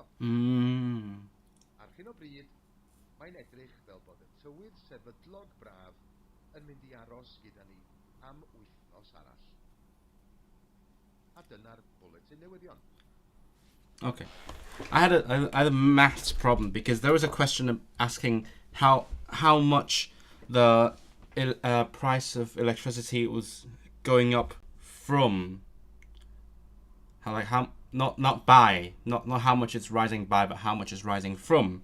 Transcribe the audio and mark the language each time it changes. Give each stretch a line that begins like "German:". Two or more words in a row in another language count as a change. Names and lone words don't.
Welsh: Ar hyn o bryd, mae'n edrych fel bod y tywydd sefydlog braf yn mynd i aros gyda ni am wythnos arall. A dyna'r bwletin newyddion.
English: Okay. I had a maths problem because there was a question asking how much the price of electricity was going up from, not how much it's rising by, but how much it's rising from.